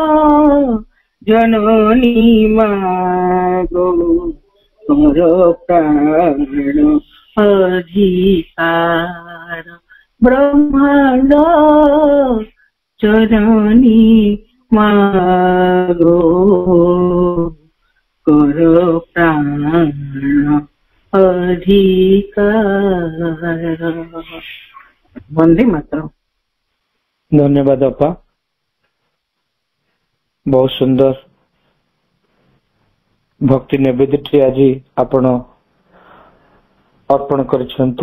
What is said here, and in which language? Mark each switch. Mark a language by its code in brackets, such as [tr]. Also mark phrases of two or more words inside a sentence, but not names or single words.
[bn] জননী মাগো কর প্রাণ অধিকার ব্রহ্মাণ্ড জননী মাগো কর প্রাণ ଅଧିକାର। [or] ବନ୍ଦେ ମାତରମ୍। ଧନ୍ୟବାଦ ଅପା, ବହୁତ ସୁନ୍ଦର ଭକ୍ତି ନିବେଦିତ ଆଜି ଆପଣ ଅର୍ପଣ କରିଛନ୍ତି।